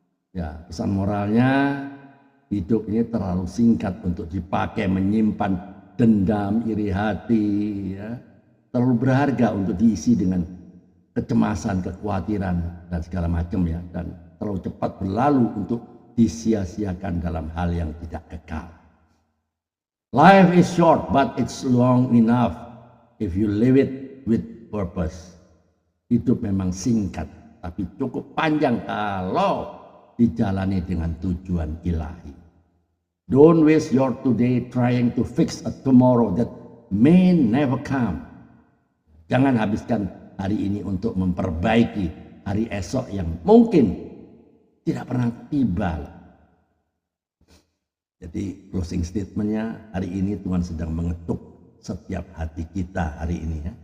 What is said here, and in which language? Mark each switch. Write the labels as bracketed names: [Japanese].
[Indonesian] Ya, pesan moralnya, hidup ini terlalu singkat untuk dipakai menyimpan dendam, iri hati, ya. Terlalu berharga untuk diisi dengan kecemasan, kekhawatiran dan segala macam ya, dan terlalu cepat berlalu untuk disia-siakan dalam hal yang tidak kekal. [English] Life is short but it's long enough if you live it with purpose. [Indonesian] Hidup memang singkat tapi cukup panjang kalau dijalani dengan tujuan ilahi. [English] Don't waste your today trying to fix a tomorrow that may never come. [Indonesian] Jangan habiskan hari ini untuk memperbaiki hari esok yang mungkin tidak pernah tiba. Jadi closing statementnya, hari ini Tuhan sedang mengetuk setiap hati kita hari ini ya.